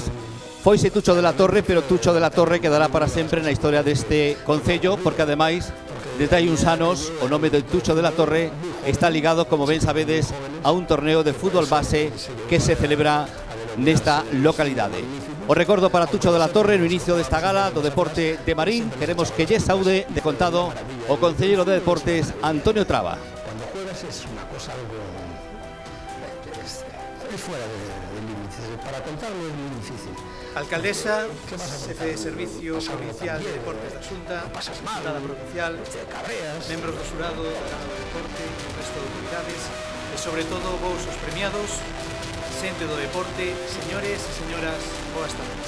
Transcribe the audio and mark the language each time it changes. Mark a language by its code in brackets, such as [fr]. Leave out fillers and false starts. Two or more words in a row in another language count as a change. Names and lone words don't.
[gl] Foise Tucho de la Torre, pero Tucho de la Torre quedará para sempre na historia deste concello, porque ademais, desde hai uns anos, o nome de Tucho de la Torre está ligado, como ben sabedes, a un torneo de fútbol base que se celebra nesta localidade. O recordo para Tucho de la Torre no inicio desta gala do deporte de Marín. Queremos que lle saúde de contado o concelleiro de deportes Antonio Traba. [es] Cuando juegas es una cosa algo fuera de límites. Para contarlo es muy difícil. [gl] Alcaldesa, Xefe de Servicio Provincial de Deportes da Xunta, Diputada Provincial, membros do xurado da Gala do Deporte, o resto de autoridades e, sobre todo, vos os premiados, xente do deporte, señores e señoras, boas tardes.